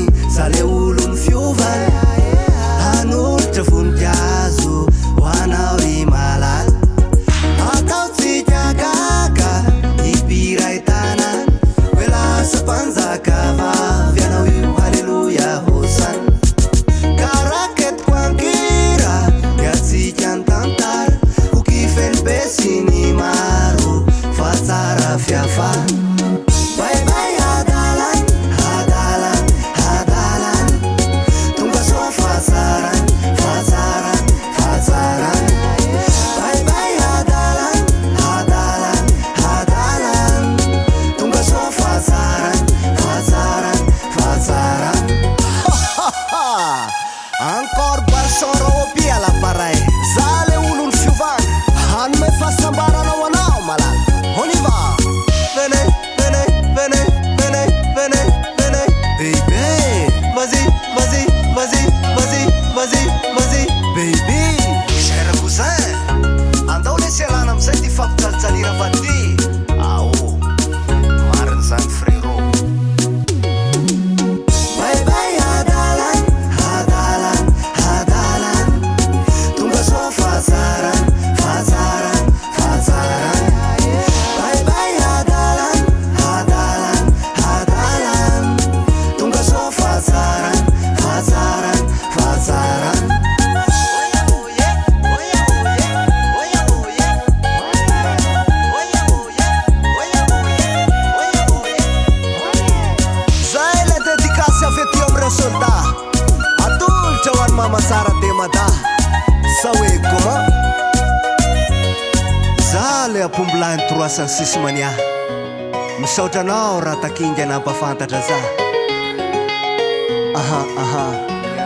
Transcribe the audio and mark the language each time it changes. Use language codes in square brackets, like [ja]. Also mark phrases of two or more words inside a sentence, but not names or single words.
[mg] Zale olony fiovany Hanolotra voninkazo Hoanao i malala Atao tsika gaga Ny piray tanany Hoe lasa mpanjaka vavy Anao io haleluya hosana Karaketiko ankira Ny atsika ny tantara Ho kifeny be sy ny maro Fa tsara fiafara [en] Bye bye [mg] adalan, adalan, adalan Tonga soa fatsaran, fatsaran, fatsaran [en] Bye bye [mg] adalan, adalan, adalan Tonga soa fatsaran, fatsaran, fatsaran Encore barsoro opiala paray Zale olony fiovany Hanome fahasambaranao anao malala [fr] On y va Venez, venez, [mg] venez, venez, venez, venez Baby [fr] Vas-y, vas-y, vas-y, vas-y, [mg] vas-y, vas-y Baby [fr] Cher cousin [mg] Andao lesy alana amizay ty fampitsalitsalira fa ty Ao Mariny zany frérot [en] Bye bye [mg] adalan, adalan, adalan Tonga soa fatsaran, fatsaran, fatsaran [en] Bye bye [mg] adalan, adalan, adalan Tonga soa fatsaran, fatsaran, fatsaran Zay [fr] le dédicace [mg] avy aty amreo soldat Atolotry ho any mama sara [fr] de mada [mg] Sa hoe comment Za le apombolahy 306 mania Misaotra anao Rata King anampafantatra za Aha, aha